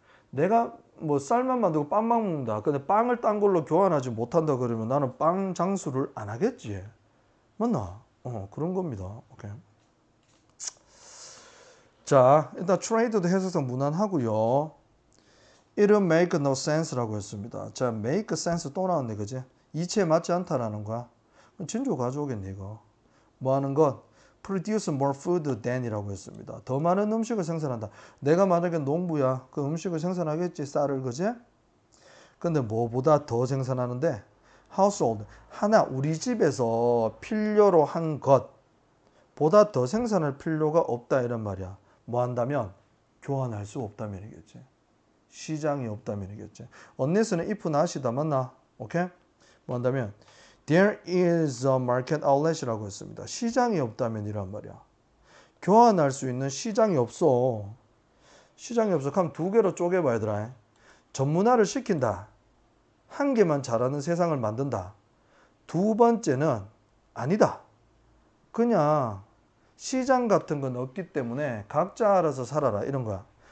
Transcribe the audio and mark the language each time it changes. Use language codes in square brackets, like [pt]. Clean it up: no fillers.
[ko] 내가 뭐 쌀만 만들고 빵만 먹는다. 근데 빵을 딴 걸로 교환하지 못한다 그러면 나는 빵 장수를 안 하겠지. 맞나? 그런 겁니다. 오케이. 자, 일단 트레이드도 해석상 무난하고요. 이름 [en] make no sense [ko] 라고 했습니다. 자, make sense 또 나왔네, 그지? 이치에 맞지 않다라는 거야. 진조 가져오겠네, 이거. 뭐 하는 것? [en] produce more food than [ko] 이라고 했습니다. 더 많은 음식을 생산한다. 내가 만약에 농부야. 그 음식을 생산하겠지, 쌀을, 그지? 근데 뭐보다 더 생산하는데 household, 하나 우리 집에서 필요로 한 것보다 더 생산할 필요가 없다 이런 말이야. 뭐 한다면? 교환할 수 없다면이겠지. 시장이 없다면이겠지. unless는 if not이다. 맞나? 오케이? 뭐 한다면? [en] There is a market outlet [ko] 이라고 했습니다. 시장이 없다면 이란 말이야. 교환할 수 있는 시장이 없어. 시장이 없어. 그럼 두 개로 쪼개봐 얘들아. 전문화를 시킨다. 한 개만 잘하는 세상을 만든다. 두 번째는 아니다. 그냥 시장 같은 건 없기 때문에 각자 알아서 살아라 이런 거야.